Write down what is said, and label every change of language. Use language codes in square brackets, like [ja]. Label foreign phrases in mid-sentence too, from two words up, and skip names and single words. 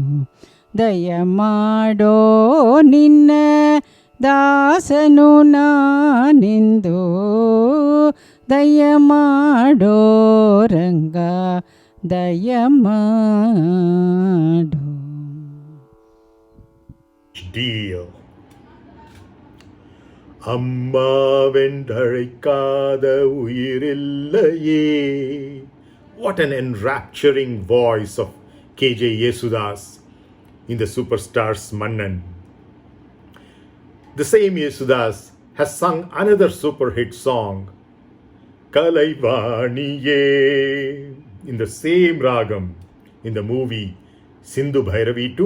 [kn] ದಯಮಾಡೋ ನಿನ್ನ ದಾಸನು ನಾನೆಂದು ದಯಮಾಡೋ ರಂಗ ದಯಮಾಡು [ta] HDR அம்மாவென்றழைக்காத உயிரில்லையே. [en] What an enrapturing voice of KJ Yesudas in the Superstars Mannan. The same Yesudas has sung another super hit song, Kalaivaniye, in the same ragam in the movie Sindhu Bhairavi 2.